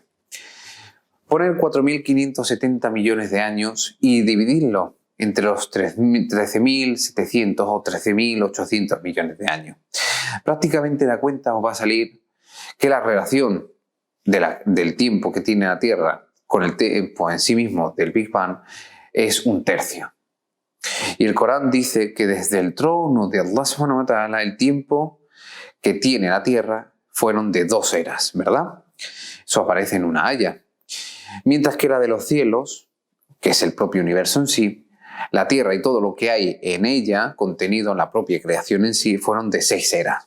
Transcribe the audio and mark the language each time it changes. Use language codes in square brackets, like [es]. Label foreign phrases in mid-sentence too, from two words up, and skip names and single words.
[es] Poner 4.570 millones de años y dividirlo entre los 13.700 o 13.800 millones de años. Prácticamente la cuenta os va a salir que la relación del tiempo que tiene la Tierra con el tiempo en sí mismo del Big Bang es 1/3. Y el Corán dice que desde el trono de Allah [ar] سبحانه وتعالى [es] el tiempo que tiene la Tierra fueron de 2 eras, ¿verdad? Eso aparece en una haya. Mientras que la de los cielos, que es el propio universo en sí, la Tierra y todo lo que hay en ella, contenido en la propia creación en sí, fueron de 6 eras.